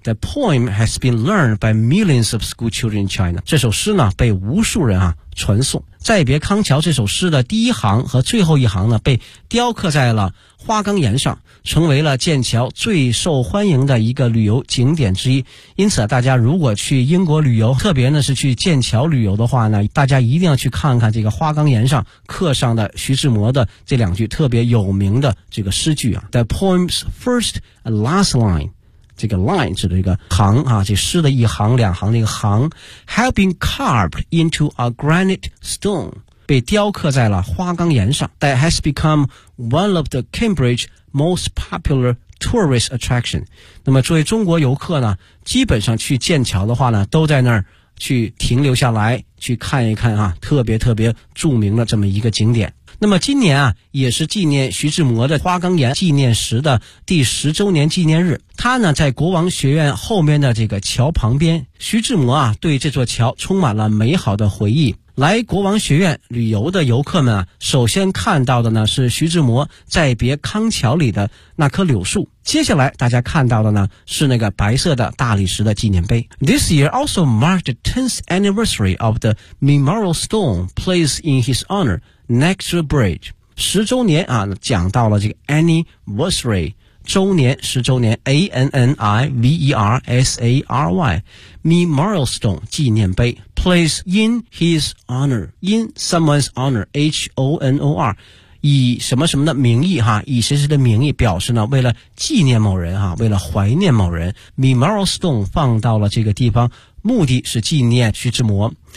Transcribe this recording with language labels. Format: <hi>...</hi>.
<en>The poem has been learned by millions of school children in China, 这首诗呢被无数人啊传颂。</en> <zh>再别康桥这首诗的第一行和最后一行呢被雕刻在了花岗岩上，成为了剑桥最受欢迎的一个旅游景点之一。因此大家如果去英国旅游，特别呢是去剑桥旅游的话呢，大家一定要去看看这个花岗岩上刻上的徐志摩的这两句特别有名的这个诗句啊。</zh> <en>The poem's first and last line, 这个 line 指的一个行啊，这诗的一行两行的一个行， have been carved into a granite stone, 被雕刻在了花岗岩上。 That has become one of the Cambridge most popular tourist attraction.</en> <zh>那么作为中国游客呢，基本上去剑桥的话呢，都在那儿去停留下来，去看一看啊，特别特别著名的这么一个景点。那么今年啊，也是纪念徐志摩的花岗岩纪念石的第十周年纪念日。他呢，在国王学院后面的这个桥旁边，徐志摩啊，对这座桥充满了美好的回忆。来国王学院旅游的游客们啊，首先看到的呢是徐志摩再别康桥里的那棵柳树，接下来大家看到的呢是那个白色的大理石的纪念碑。</zh> <en>This year also marked the 10th anniversary of the memorial stone placed in his honor next to the bridge. 十周年啊，讲到了这个 anniversary,</en> <zh>周年十周年 ANNIVERSARY Memorial Stone 纪念碑 Place in his honor In someone's honor H-O-N-O-R 以什么什么的名义哈，以谁谁的名义表示呢，为了纪念某人哈，为了怀念某人 Memorial Stone 放到了这个地方，目的是纪念徐志摩。</zh>